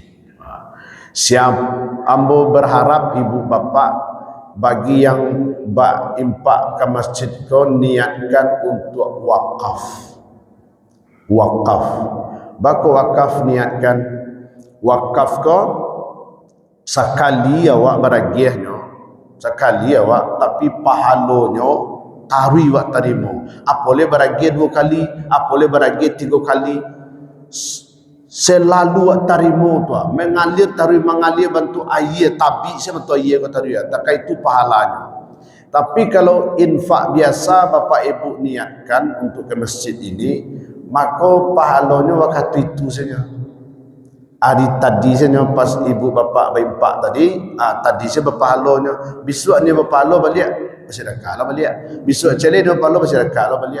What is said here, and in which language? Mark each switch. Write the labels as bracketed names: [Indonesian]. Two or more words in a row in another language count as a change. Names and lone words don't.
[Minangkabau] Siap ambo berharap ibu bapak bagi yang infak ke masjid kau niatkan untuk wakaf. Wakaf. Bako wakaf niatkan wakaf ko sekali awak beragiahnya, sekali awak, tapi pahalonyo tarui awak terima. Apoleh beragiah 2 kali, apoleh beragiah 3 kali, selalu awak terima tu, mengalir tarui mengalir bantu air tabi saya bantu air ko tarui, tak itu pahalanya. [Indonesian] Tapi kalau infak biasa Bapak Ibu niatkan untuk ke masjid ini, maka pahalanya waktu itu saja. Hari tadi saja pas ibu bapak berinfak tadi saya berpahalanya, besoknya berpahala balik bersedekah lah balik, besok cari dia berpahala bersedekah lah balik.